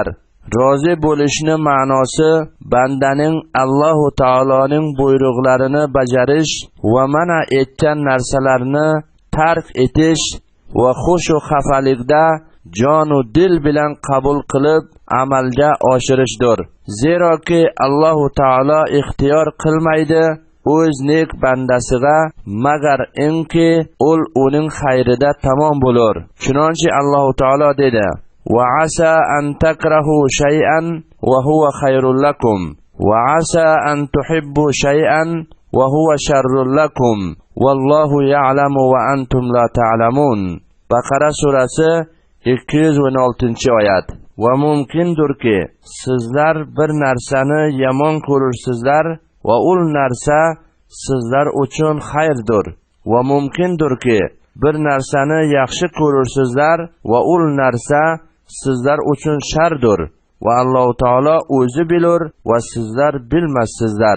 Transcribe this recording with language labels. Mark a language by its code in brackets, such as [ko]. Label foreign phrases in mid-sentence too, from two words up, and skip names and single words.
[uz] Rozi bo'lishni ma'nosi bandaning Alloh taoloning buyruqlarini bajarish va mana etgan narsalarni tark etish va xush va xafalikda jon va dil bilan qabul qilib amalga oshirishdir. Zeroki Alloh taolo ixtiyor qilmaydi o'z nek bandasiga magar inki ul uning xayrida tamom bo'lur. Chunonchi Alloh taolo dedi: [ar] وعسى أن تكرهوا شيئا وهو خير لكم وعسى أن تحبوا شيئا وهو شر لكم والله يعلم وأنتم لا تعلمون. [uz] Baqara surasi 216-oyat. Va mumkindurki sizlar bir narsani yomon ko'rirsizlar va ul narsa sizlar uchun xayrdir. Va mumkindurki bir narsani yaxshi ko'rirsizlar va ul narsa sizlar uchun shardir va Alloh taolo o'zi bilur va sizlar bilmassizlar.